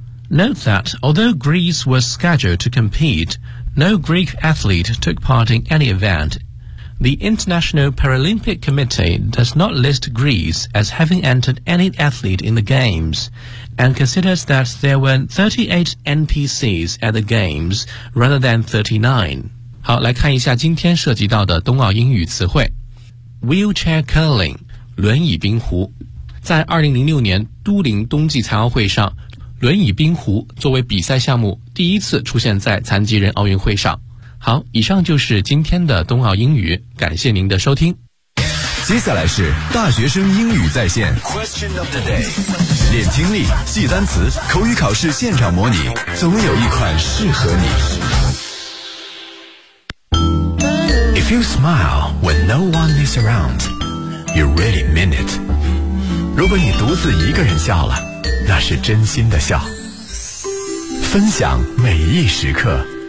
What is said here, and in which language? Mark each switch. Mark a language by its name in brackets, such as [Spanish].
[English] Note that although Greece was scheduled to compete, no Greek athlete took part in any event. The International Paralympic Committee does not list Greece as having entered any athlete in the Games, and considers that there were 38 NPCs at the Games rather than 39. [Chinese] 好，来看一下今天涉及到的冬奥英语词汇。 [English] Wheelchair curling, [Chinese] 轮椅冰壶。在2006年都灵冬季残奥会上，轮椅冰壶作为比赛项目第一次出现在残疾人奥运会上。好，以上就是今天的冬奥英语，感谢您的收听。接下来是大学生英语在线 [English] Question of the day， [Chinese] 练听力，记单词，口语考试现场模拟，总有一款适合你。 [English] If you smile when no one is around, you really mean it。 [Chinese] 如果你独自一个人笑了，那是真心的笑，分享每一时刻。